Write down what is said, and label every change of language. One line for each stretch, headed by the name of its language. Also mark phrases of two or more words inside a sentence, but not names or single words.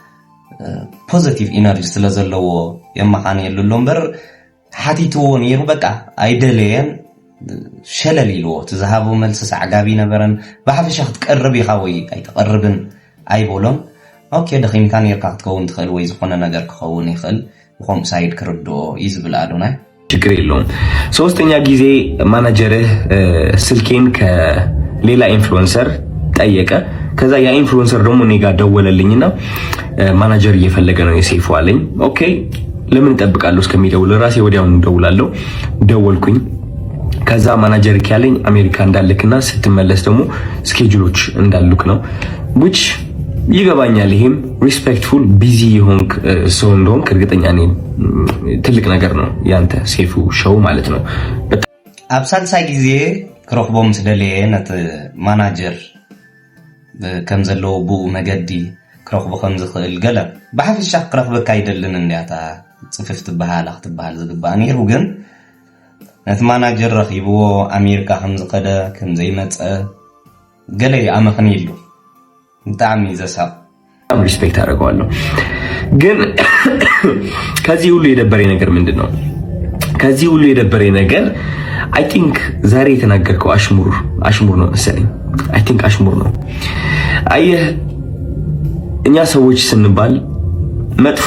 English: positive energy
Tigrinya: ስለ ዘለዎ የመኻንየሉ ኣሎ እምበር ሓቲትዎ ነይሩ። በቃ ኣይደለየን ሸለል ኢልዎ ትዝሃቦ መልሲ ሰዕጋቢ ነበረን። ብሓፈሻ ክትቀርብ ኢኻ ወይ ኣይተቐርብን ኣይበሎም። ኦኬ ደኺምካ ነርካ ክትከውን ትኽእል ወይ ዝኾነ ነገር ክኸውን ይኽእል ብኸምኡ ሳይድ ክርድኦ እዩ ዝብል አዶናይ
Amharic: ችግር የለውም። ሶስተኛ ጊዜ ማናጀርህ ስልኬን ከሌላ ኢንፍሉዌንሰር ጠየቀ። ከዛ ያ ኢንፍሉዌንሰር ደግሞ እኔ ጋር ደወለልኝና ማናጀር እየፈለገ ነው የሴፉ አለኝ። ኦኬ ለምን እጠብቃለሁ እስከሚደውል ራሴ ወዲያውኑ ደውላለሁ። ደወልኩኝ። ከዛ ማናጀር ያለኝ አሜሪካ እንዳልክና ስትመለስ ደግሞ ስኬጁሎች እንዳሉክ ነው which ይገባኛል። ይሄም
English: respectful busy
Amharic: የሆንክ ሰው እንደሆንክ እርግጠኛ ነኝ። ትልቅ ነገር ነው ያንተ ሴፉ ሾው ማለት ነው።
Tigrinya: ኣብ ሳልሳይ ጊዜ ክረኽቦም ስደልየ ነቲ ማናጀር ከም ዘለዎ ብኡ መገዲ ክረኽቦ ከም ዝኽእል ገለ ብሓፈሻ ክረኽበካ ይደልን እንዲያታ ፅፍፍ ትበሃል ክትበሃል ዝግባእ ነይሩ። ግን ነቲ ማናጀር ረኺብዎ ኣሜሪካ ከም ዝኸደ ከም ዘይመፀ ገለ ኣመኽኒ ኢሉ በጣም ይዘሳብ
Amharic: ሪስፔክት አደርገዋለሁ። ግን ከዚህ ሁሉ የደበረኝ ነገር ምንድነው? ከዚህ ሁሉ የደበረኝ ነገር
English: I think
Amharic: ዛሬ የተናገርከው አሽሙር ነው መሰለኝ።
English: I think
Amharic: አሽሙር ነው። አየህ እኛ ሰዎች ስንባል መጥፎ